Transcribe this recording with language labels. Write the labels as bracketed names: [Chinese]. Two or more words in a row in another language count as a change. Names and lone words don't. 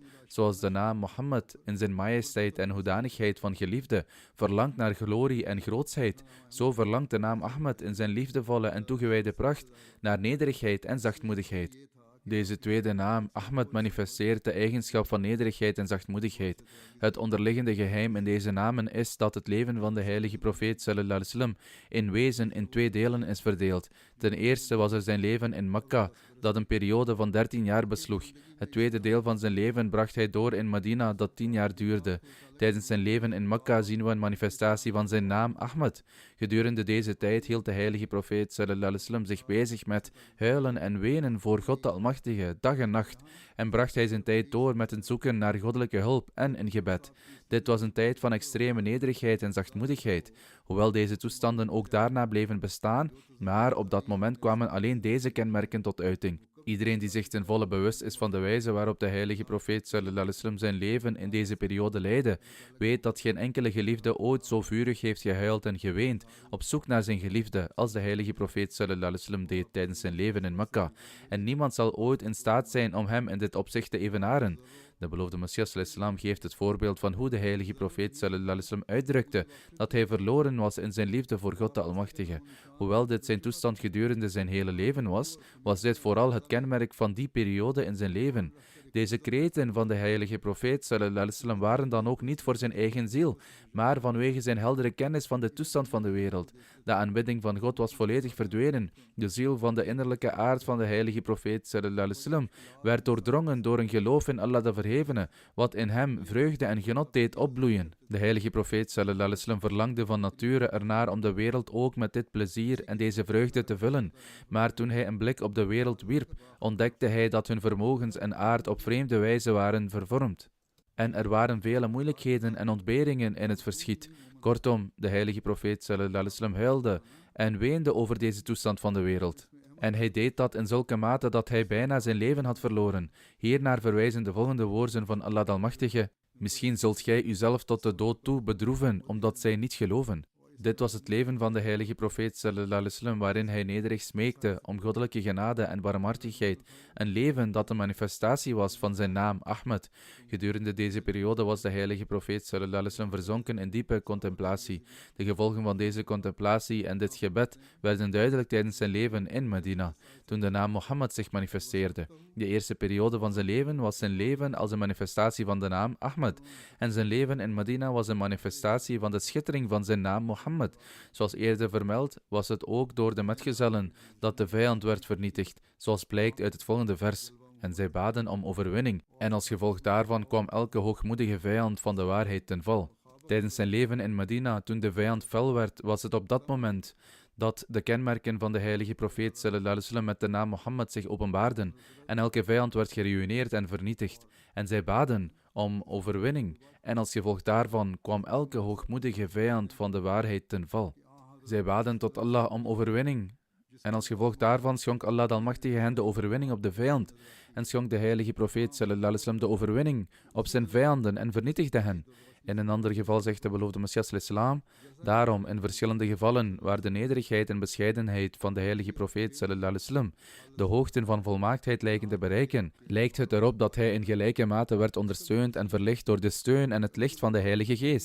[Dutch] Zoals de naam Mohammed in zijn majesteit en hoedanigheid van geliefde verlangt naar glorie en grootsheid, zo verlangt de naam Ahmed in zijn liefdevolle en toegewijde pracht naar nederigheid en zachtmoedigheid. Deze tweede naam, Ahmed, manifesteert de eigenschap van nederigheid en zachtmoedigheid. Het onderliggende geheim in deze namen is dat het leven van de heilige profeet [Arabic] صلى الله عليه وسلم [Dutch] in wezen in twee delen is verdeeld. Ten eerste was er zijn leven in Mekka, dat een periode van 13 jaar besloeg. Het tweede deel van zijn leven bracht hij door in Medina, dat 10 jaar duurde. Tijdens zijn leven in Mekka zien we een manifestatie van zijn naam Ahmed. Gedurende deze tijd hield de heilige profeet [Arabic] صلى الله عليه وسلم [Dutch] zich bezig met huilen en wenen voor God de Almachtige, dag en nacht, en bracht hij zijn tijd door met een zoeken naar goddelijke hulp en in gebed. Dit was een tijd van extreme nederigheid en zachtmoedigheid, hoewel deze toestanden ook daarna bleven bestaan, maar op dat moment kwamen alleen deze kenmerken tot uiting. Iedereen die zich ten volle bewust is van de wijze waarop de heilige profeet [Arabic] صلى الله عليه وسلم [Dutch] zijn leven in deze periode leidde, weet dat geen enkele geliefde ooit zo vurig heeft gehuild en geweend op zoek naar zijn geliefde als de heilige profeet [Arabic] صلى الله عليه وسلم [Dutch] deed tijdens zijn leven in Mekka. En niemand zal ooit in staat zijn om hem in dit opzicht te evenaren. De beloofde Messias [Arabic] صلى الله عليه وسلم [Dutch] geeft het voorbeeld van hoe de heilige profeet [Arabic] صلى الله عليه وسلم [Dutch] uitdrukte dat hij verloren was in zijn liefde voor God de Almachtige. Hoewel dit zijn toestand gedurende zijn hele leven was, was dit vooral het kenmerk van die periode in zijn leven. Deze kreten van de heilige profeet [Arabic] صلى الله عليه وسلم [Dutch] waren dan ook niet voor zijn eigen ziel, maar vanwege zijn heldere kennis van de toestand van de wereld. De aanbidding van God was volledig verdwenen. De ziel van de innerlijke aard van de heilige profeet [Arabic] صلى الله عليه وسلم [Dutch] werd doordrongen door een geloof in Allah de Verhevene, wat in hem vreugde en genot deed opbloeien. De heilige profeet [Arabic] صلى الله عليه وسلم [Dutch] verlangde van nature ernaar om de wereld ook met dit plezier en deze vreugde te vullen. Maar toen hij een blik op de wereld wierp, ontdekte hij dat hun vermogens en aard op vreemde wijze waren vervormd. En er waren vele moeilijkheden en ontberingen in het verschiet. Kortom, de heilige profeet [Arabic] صلى الله عليه وسلم [Dutch] huilde en weende over deze toestand van de wereld. En hij deed dat in zulke mate dat hij bijna zijn leven had verloren. Hiernaar verwijzen de volgende woorden van Allah de Almachtige: misschien zult gij uzelf tot de dood toe bedroeven, omdat zij niet geloven. Dit was het leven van de heilige profeet [Arabic] صلى الله عليه وسلم, [Dutch] waarin hij nederig smeekte om goddelijke genade en barmhartigheid, een leven dat een manifestatie was van zijn naam Ahmed. Gedurende deze periode was de heilige profeet [Arabic] صلى الله عليه وسلم [Dutch] verzonken in diepe contemplatie. De gevolgen van deze contemplatie en dit gebed werden duidelijk tijdens zijn leven in Medina, toen de naam Mohammed zich manifesteerde. De eerste periode van zijn leven was zijn leven als een manifestatie van de naam Ahmed, en zijn leven in Medina was een manifestatie van de schittering van zijn naam Mohammed. Zoals eerder vermeld, was het ook door de metgezellen dat de vijand werd vernietigd, zoals blijkt uit het volgende vers. En zij baden om overwinning, en als gevolg daarvan kwam elke hoogmoedige vijand van de waarheid ten val. Tijdens zijn leven in Medina, toen de vijand fel werd, was het op dat moment dat de kenmerken van de heilige profeet [Arabic] صلى الله عليه وسلم [Dutch] met de naam Mohammed zich openbaarden, en elke vijand werd geruïneerd en vernietigd. En zij baden om overwinning, en als gevolg daarvan kwam elke hoogmoedige vijand van de waarheid ten val. Zij baden tot Allah om overwinning, en als gevolg daarvan schonk Allah de Almachtige hen de overwinning op de vijand, en schonk de heilige profeet [Arabic] صلى الله عليه وسلم [Dutch] de overwinning op zijn vijanden en vernietigde hen. In een ander geval zegt de beloofde Messias ﷺ, daarom in verschillende gevallen waar de nederigheid en bescheidenheid van de heilige profeet ﷺ de hoogten van volmaaktheid lijken te bereiken, lijkt het erop dat hij in gelijke mate werd ondersteund en verlicht door de steun en het licht van de Heilige Geest.